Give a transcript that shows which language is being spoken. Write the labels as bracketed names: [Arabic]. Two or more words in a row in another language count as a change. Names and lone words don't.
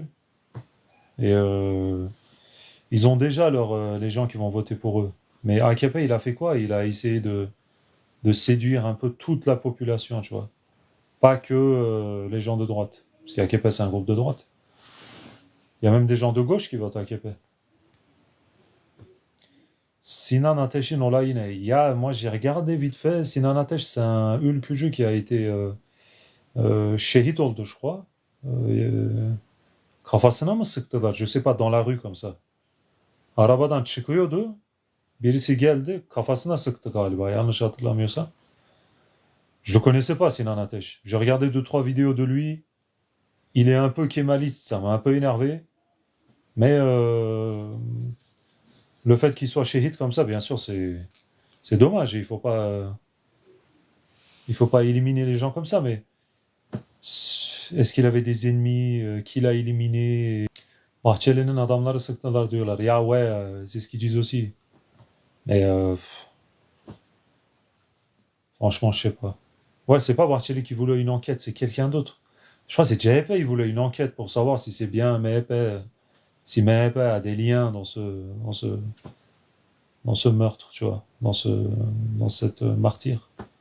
[French] Et ils ont déjà les gens qui vont voter pour eux. Mais AKP, il a fait quoi? Il a essayé de séduire un peu toute la population, tu vois. Pas que les gens de droite. Parce qu'AKP, c'est un groupe de droite. Il y a même des gens de gauche qui votent AKP. [Turkish] Sinan Ateş'in olayı ne? Ya, [French] moi j'ai regardé vite fait. Sinan Ateş, c'est un ülkücü qui a été [Turkish] şehit oldu, [French] je crois. [Turkish] Kafasına mı sıktılar? [French] Je sais pas, dans la rue comme ça. [Turkish] Arabadan çıkıyordu. Birisi geldi, kafasına sıktı galiba, yanlış hatırlamıyorsam. [French] Je le connaissais pas, Sinan Ateş. J'ai regardé 2-3 vidéos de lui. Il est un peu kémaliste, ça m'a un peu énervé. Mais le fait qu'il soit shahid comme ça, bien sûr, c'est dommage. Il faut pas éliminer les gens comme ça, mais Est-ce qu'il avait des ennemis qu'il a éliminés? [Turkish] Bahçeli'nin adamları sıktılar diyorlar. [French] Ya ouais, c'est ce qu'ils disent aussi. Mais franchement, je sais pas. Ouais, c'est pas Bahçeli qui voulait une enquête, c'est quelqu'un d'autre. Je crois que c'est JP, il voulait une enquête pour savoir si c'est bien MHP, si MHP a des liens dans ce meurtre, tu vois, dans cette martyre.